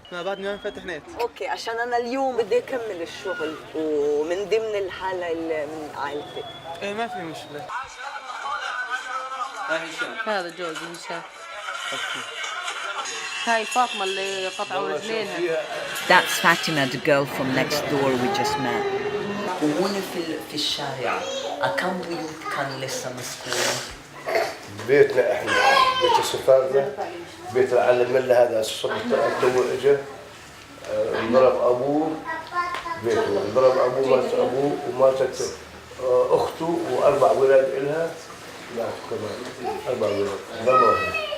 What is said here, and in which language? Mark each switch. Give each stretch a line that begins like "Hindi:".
Arabic: ما بعد ما فتح نت. أوكي، عشان أنا اليوم بدي أكمل الشغل ومن ضمن الحالة من عائلتي. إيه ما في مشكلة. هذا جوزي هشام. هاي فاطمة اللي قطعوا رجلينها.
English: That's Fatima, the girl from next door we just met.
Arabic: وهنا في الشارع كم بيوت كان لسه مسكونة؟ بيتنا احنا بيت السفارة، بيت العلم الله هذا الصبح تو اجى انضرب ابوه بيته، انضرب ابوه مات ابوه وماتت اخته واربع ولاد الها ماتوا كمان 4 ولاد ضربوها.